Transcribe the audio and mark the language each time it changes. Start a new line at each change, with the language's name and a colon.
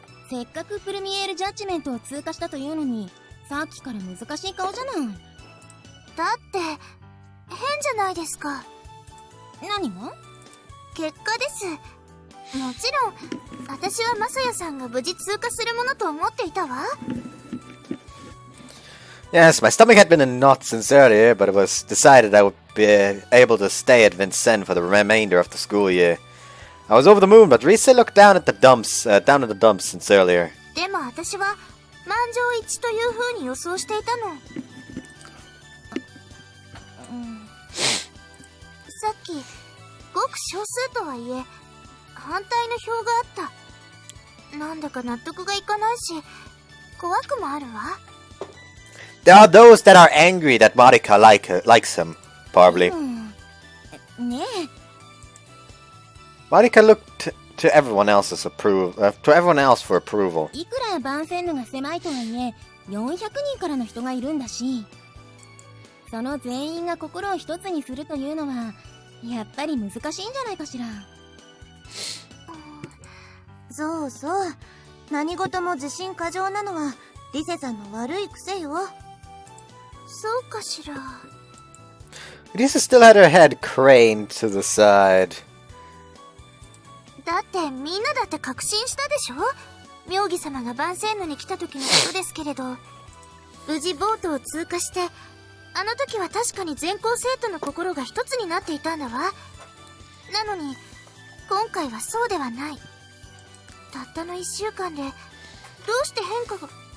Japanese: せっかくプルミエールジャッジメントを通過したというのに、さっきから難しい顔じゃない。だって、変じゃないですか。何が？結果です。もちろん、私はマサヤさんが無事通過するものと思っていたわ。
English: Yes, my stomach had been in knots since earlier, but it was decided I would be able to stay at Vincennes for the remainder of the school year. I was over the moon, but Risa looked down at the dumps since earlier.
Japanese: でも私は満場一致という風に予想していたの。さっきごく少数とはいえ反対の票があった。なんだか納得がいかないし怖くもあるわ。
English: There are those that are angry that Marika likes him, probably.
Japanese: ねえ。
English: Marika looked to everyone else for approval.
Japanese: いくらバンフェンヌが狭いとはいえ400人からの人がいるんだし、その全員が心を一つにするというのはやっぱり難しいんじゃないかしら。そうそう。何事も自信過剰なのはリセさんの悪い癖よ。そうかしら。
English: Lisa still had her head craned to the side.
Japanese: だってみんなだって確信したでしょ。妙義様が万世のに来た時のことですけれど、無事ボートを通過して、あの時は確かに全校生徒の心が一つになっていたんだわ。なのに今回はそうではない。たったの1週間でどうして変化が。